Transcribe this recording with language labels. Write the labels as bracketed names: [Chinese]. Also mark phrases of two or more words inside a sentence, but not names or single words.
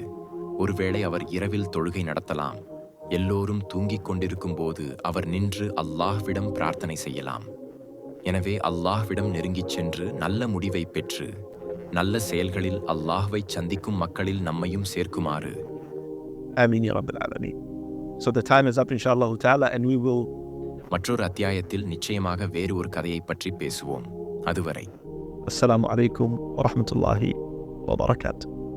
[Tamil] ஒருவேளை அவர் இரவில் தொழுகை நடத்தலாம், எல்லோரும் தூங்கிக் கொண்டிருக்கும் போது அவர் நின்று அல்லாஹ்விடம் பிரார்த்தனை செய்யலாம். எனவே அல்லாஹ்விடம் நெருங்கிச் சென்று நல்ல முடிவை பெற்று நல்ல செயல்களில் அல்லாஹ்வை சந்திக்கும் மக்களில் நம்மையும் சேர்க்குமாறு. [Arabic] آمين يا رب العالمين. [English] So the time is up, [Arabic] إن شاء الله تعالى, [English] and we will. [Tamil] மற்றொரு அத்தியாயத்தில் நிச்சயமாக வேறு ஒரு கதையை பற்றி பேசுவோம். அதுவரை [Arabic] السلام عليكم ورحمة الله وبركاته.